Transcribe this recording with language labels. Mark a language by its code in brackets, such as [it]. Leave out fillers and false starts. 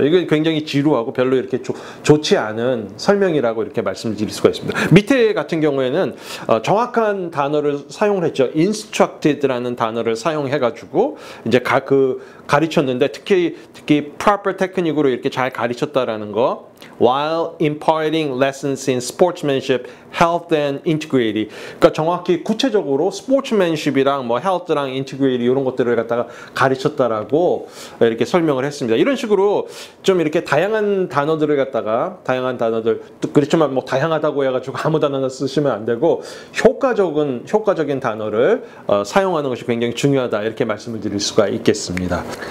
[ko] 이게 굉장히 지루하고 별로 이렇게 좋지 않은 설명이라고 이렇게 말씀드릴 수가 있습니다. 밑에 같은 경우에는 정확한 단어를 사용을 했죠. instructed라는 단어를 사용해가지고 이제 가르쳤는데 특히 [en] proper technique [ko] 으로 이렇게 잘 가르쳤다라는 거. [en] While imparting lessons in sportsmanship, health and integrity. [ko] 그러니까 정확히 구체적으로 sportsmanship이랑 뭐 health랑 integrity 이런 것들을 갖다가 가르쳤다라고 이렇게 설명을 했습니다. 이런 식으로 좀 이렇게 다양한 단어들을 갖다가 그렇지만 뭐 다양하다고 해가지고 아무 단어나 쓰시면 안 되고 효과적인 단어를 사용하는 것이 굉장히 중요하다 이렇게 말씀을 드릴 수가 있겠습니다.